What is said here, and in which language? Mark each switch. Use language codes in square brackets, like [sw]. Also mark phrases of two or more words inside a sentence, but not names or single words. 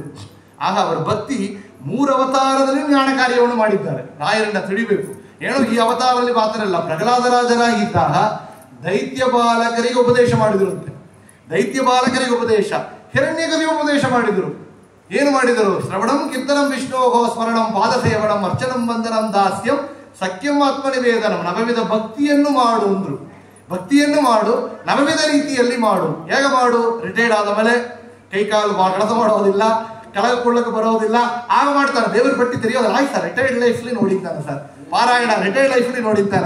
[kn] ಆಗ ಅವರ ಭಕ್ತಿ 3 ಅವತಾರದಲ್ಲಿ ಜ್ಞಾನ ಕಾರ್ಯವನ್ನು ಮಾಡಿದ್ದಾರೆ. ರಾಯರನ್ನ ತಿಳಿಬೇಕು. ಏನೋ ಈ ಅವತಾರದಲ್ಲಿ ಮಾತ್ರ ಅಲ್ಲ, ಪ್ರಹ್ಲಾದರಾಜರಾಗಿದ್ದಾಗ ದೈತ್ಯ ಬಾಲಕರಿಗೆ ಉಪದೇಶ ಮಾಡಿದರಂತೆ. ದೈತ್ಯ ಬಾಲಕರಿಗೆ ಉಪದೇಶ, ಹಿರಣ್ಯಕರಿಗೆ ಉಪದೇಶ ಮಾಡಿದರು. ಏನು ಮಾಡಿದರು? [sa] ಶ್ರವಣಂ ಕೀರ್ತನಂ ವಿಷ್ಣೋಹೋ ಸ್ಮರಣಂ ಪಾದಸೇವನಂ ಅರ್ಚನಂ ವಂದನಂ ದಾಸ್ಯಂ ಸಖ್ಯಂ ಆತ್ಮನಿವೇದನಂ. [kn] ನವವಿಧ ಭಕ್ತಿಯನ್ನು ಮಾಡು ಅಂದ್ರು. ಭಕ್ತಿಯನ್ನು ಮಾಡು, ನವವಿಧ ರೀತಿಯಲ್ಲಿ ಮಾಡು. ಹೇಗೆ ಮಾಡು? ರಿಟೈರ್ಡ್ ಆದ ಮೇಲೆ ಕೈಕಾಲು ಕೆಲಸ ಮಾಡೋದಿಲ್ಲ, ಕೆಳಗೆ ಬರೋದಿಲ್ಲ, ಆಗ ಮಾಡ್ತಾನೆ. ದೇವರ ಪಟ್ಟಿ ತೆರೆಯೋದು ಆಯ್ತು ಸರ್, [en] retired life-ಲಿ [kn] ನೋಡಿದ್ದಾನೆ ಸರ್. ಪಾರಾಯಣ [en] retired life-ಲಿ [kn] ನೋಡಿದ್ದಾನೆ.